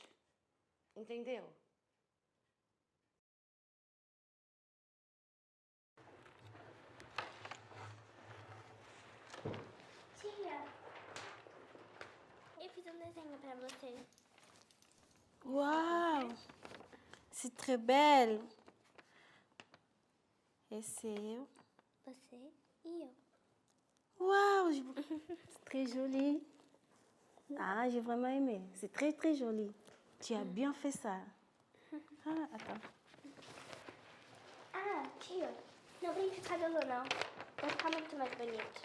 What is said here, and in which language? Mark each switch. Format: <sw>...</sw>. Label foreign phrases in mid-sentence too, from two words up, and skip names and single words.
<pt>Entendeu? Tia, eu fiz um desenho pra você. Uau!</pt> <fr>C'est très belle.</fr> <pt>Esse é eu. Você e eu.</pt> <fr>Waouh, c'est très joli. Ah, j'ai vraiment aimé. C'est très, très joli. Tu as bien fait ça. Ah, attends.</fr> <pt>Ah, tia, não brinque de cabelo, não. Vai ficar muito mais bonito.</pt>